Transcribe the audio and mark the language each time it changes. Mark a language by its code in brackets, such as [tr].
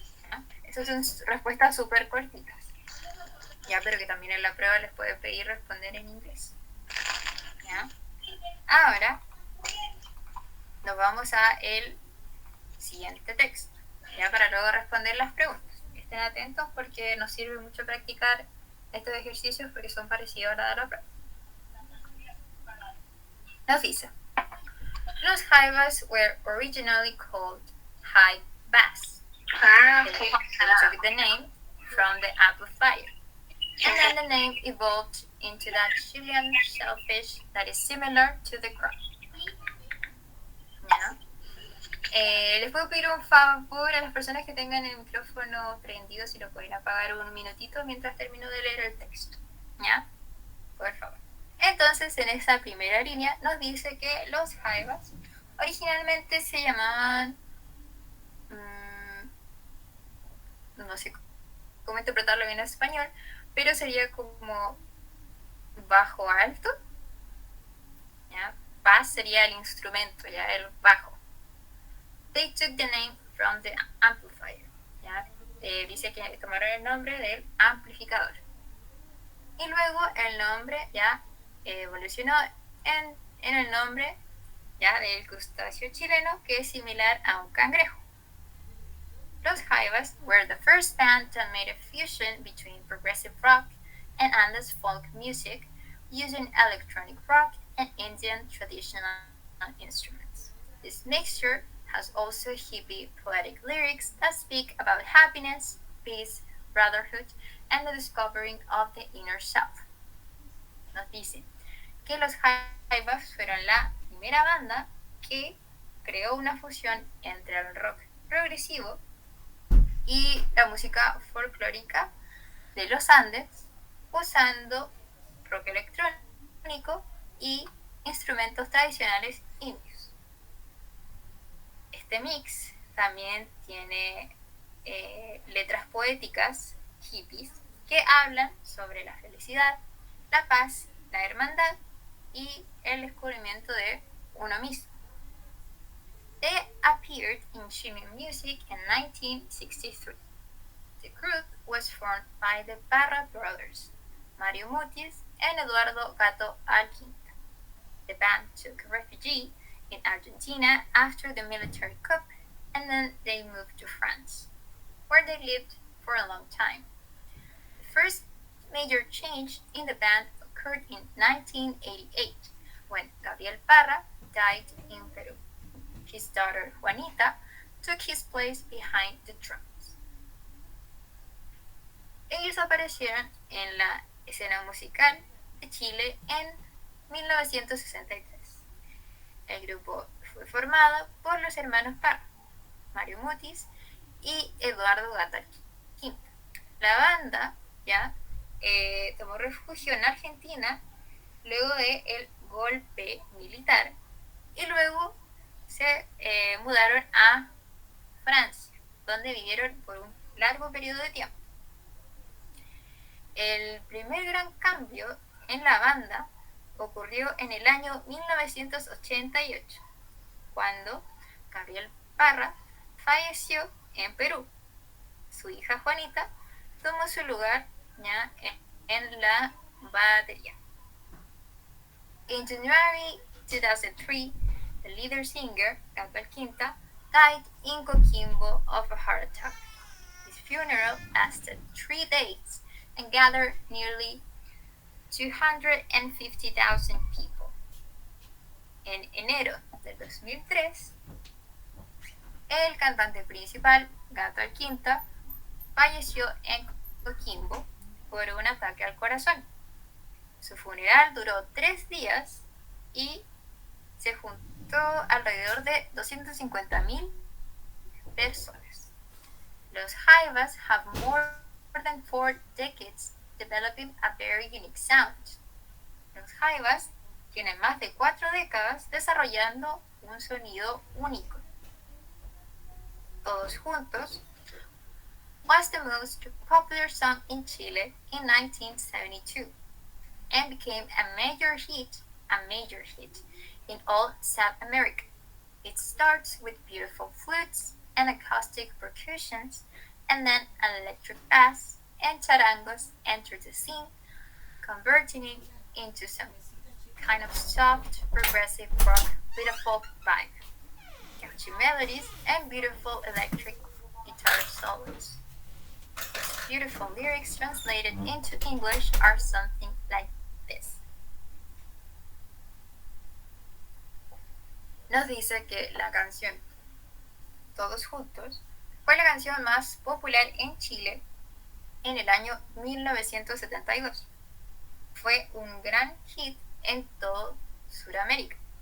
[es] ¿Ya? Esas son respuestas súper cortitas, ya, pero que también en la prueba les puede pedir responder en inglés. ¿Ya? Ahora nos vamos a el siguiente texto, ya, para luego responder las preguntas. Estén atentos porque nos sirve mucho practicar estos ejercicios porque son parecidos a la prueba. Nos dice, [en] los jaivas were originally called jaivas. Okay. They took the name from the amplifier. And then the name evolved into that Chilean shellfish that is similar to the crab. [es] ¿Ya? Les puedo pedir un favor a las personas que tengan el micrófono prendido, si lo pueden apagar un minutito mientras termino de leer el texto. ¿Ya? Por favor. Entonces, en esa primera línea nos dice que los jaivas originalmente se llamaban, no sé cómo interpretarlo bien en español, pero sería como bajo alto. ¿Ya? Bass sería el instrumento, ya, el bajo. [en] They took the name from the amplifier. [es] ¿Ya? Dice que tomaron el nombre del amplificador. Y luego el nombre ya evolucionó en el nombre ya del crustáceo chileno, que es similar a un cangrejo. [en] Los jaivas were the first band that made a fusion between progressive rock and Andes folk music using electronic rock and Indian traditional instruments. This mixture has also hippie poetic lyrics that speak about happiness, peace, brotherhood, and the discovering of the inner self. [es] Nos dice que los jaivas fueron la primera banda que creó una fusión entre el rock progresivo y la música folclórica de los Andes, usando rock electrónico y instrumentos tradicionales indios. Este mix también tiene letras poéticas hippies que hablan sobre la felicidad, la paz, la hermandad y el descubrimiento de uno mismo. [en] They appeared in Chilean music in 1963. The group was formed by the Parra brothers, Mario Mutis and Eduardo Gato Alquinta. The band took refuge in Argentina after the military coup, and then they moved to France, where they lived for a long time. The first major change in the band occurred in 1988, when Gabriel Parra died in Peru. His daughter Juanita took his place behind the drums. [es] Ellos aparecieron en la escena musical de Chile en 1963. El grupo fue formado por los hermanos Parra, Mario Mutis y Eduardo Gata Quinta. La banda ya tomó refugio en Argentina luego del golpe militar y luego se mudaron a Francia, donde vivieron por un largo periodo de tiempo. El primer gran cambio en la banda ocurrió en el año 1988, cuando Gabriel Parra falleció en Perú. Su hija Juanita tomó su lugar ya en la batería. [en] In January 2003, the leader singer, Gabriel Quinta, died in Coquimbo of a heart attack. His funeral lasted 3 days and gathered nearly 250,000 people. [es] En enero del 2003, el cantante principal, Gato Alquinta, falleció en Coquimbo por un ataque al corazón. Su funeral duró 3 días y se juntó alrededor de 250,000 personas. [en] Los Jaivas have more than 4 decades developing a very unique sound. [es] Los Jaivas tienen más de 4 décadas desarrollando un sonido único. [en] Todos Juntos was the most popular song in Chile in 1972 and became a major hit in all South America. It starts with beautiful flutes and acoustic percussions, and then an electric bass and charangos enter the scene, converting it into some kind of soft, progressive rock with a folk vibe, catchy melodies, and beautiful electric guitar solos. Its beautiful lyrics translated into English are something like this. [es] Nos dice que la canción Todos Juntos fue la canción más popular en Chile en el año 1972. Fue un gran hit en todo Sudamérica.